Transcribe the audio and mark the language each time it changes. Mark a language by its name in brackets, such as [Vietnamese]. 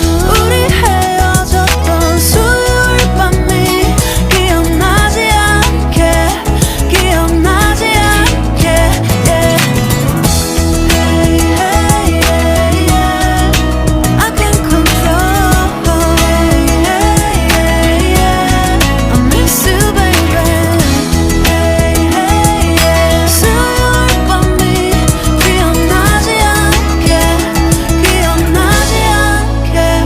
[Korean] 우리 헤어졌던 수요일 밤이 기억나지 않게 기억나지 않게 yeah. [English] Hey, hey, yeah, yeah. I can't control. Hey, hey, yeah, yeah. I miss you, baby. Hey, hey, yeah. [Korean] 수요일 밤이 기억나지 않게 기억나지 않게.